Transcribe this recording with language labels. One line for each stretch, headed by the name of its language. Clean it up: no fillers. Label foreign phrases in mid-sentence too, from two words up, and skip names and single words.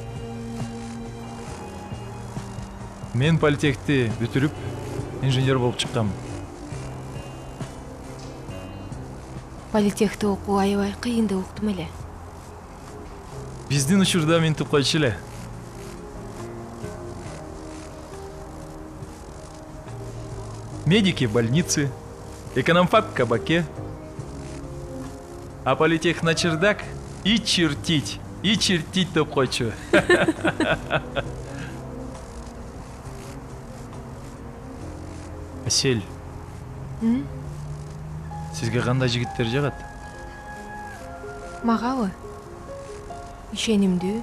Kyrgyz: Мен политехти бүтүрүп, инженер болуп чыккам. Политехте окуу аябай кыйын деп уктум эле. Биздин учурда минтип койчу эле.
Russian: Медики в больнице, экономфак в кабаке, а политех на чердак и чертить
Kyrgyz: деп койчу. Асель, сизге кандай жигиттер жагат? Магабы? Ишенимдүү.